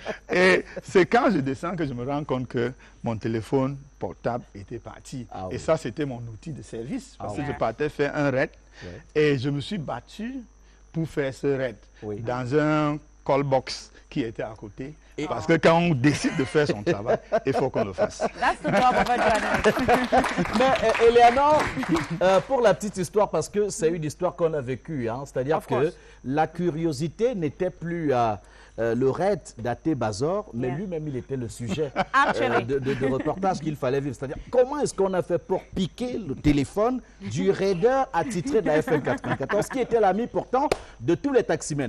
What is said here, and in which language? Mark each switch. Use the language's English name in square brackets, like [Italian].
[French] et c'est quand je descends que je me rends compte que mon téléphone portable était parti. Et ça, c'était mon outil de service. Parce que je partais faire un raid. Et je me suis battu pour faire ce raid dans un call box qui était à côté. Parce que quand on décide de faire son travail, il faut qu'on le fasse. [English] That's the job of a journalist. [French] Mais Eleonore, pour la petite histoire, parce que c'est une histoire qu'on a vécue, hein, c'est-à-dire que la curiosité n'était plus le raid d'Ate Bazor, mais lui-même il était le sujet de reportage qu'il fallait vivre. C'est-à-dire comment est-ce qu'on a fait pour piquer le téléphone du raider attitré de la FM 94, qui était l'ami pourtant de tous les taximens.